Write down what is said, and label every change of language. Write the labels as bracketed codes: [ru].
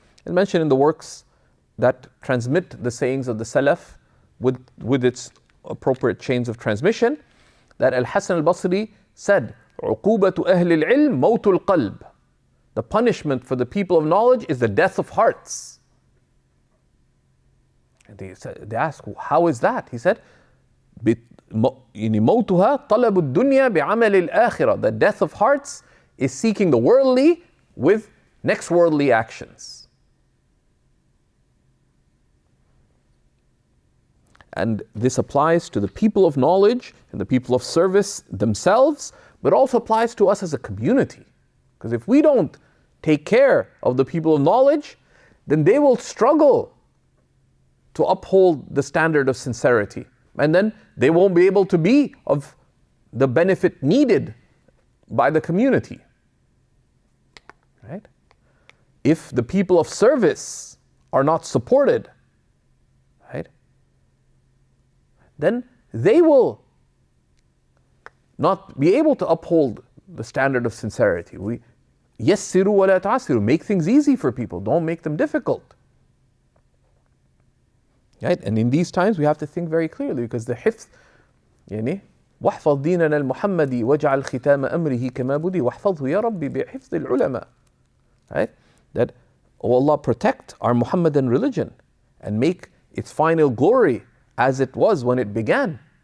[en] It's mentioned in the works that transmit the sayings of the Salaf with its appropriate chains of transmission, that Al-Hasan al-Basri said, [ar] عُقُوبَةُ أَهْلِ الْعِلْمِ مَوْتُ الْقَلْبِ. [en] The punishment for the people of knowledge is the death of hearts. And they asked, how is that? He said, [ar] موتها طلب الدنيا بعمل الآخرة. [en] The death of hearts is seeking the worldly with next worldly actions. And this applies to the people of knowledge and the people of service themselves, but also applies to us as a community. Because if we don't take care of the people of knowledge, then they will struggle to uphold the standard of sincerity. And then they won't be able to be of the benefit needed by the community. Right? If the people of service are not supported, right, then they will not be able to uphold the standard of sincerity. [ar] يَسِّرُوا وَلَا تُعَسِّرُوا. [en] Make things easy for people. Don't make them difficult. Right? And in these times we have to think very clearly, because the [ar] حفظ يعني واحفظ ديننا المحمدي واجعل ختام أمره كما بدي واحفظه يا ربي بحفظ العلماء. [en] Right? That, oh Allah, protect our Muhammadan religion and make its final glory as it was when it began.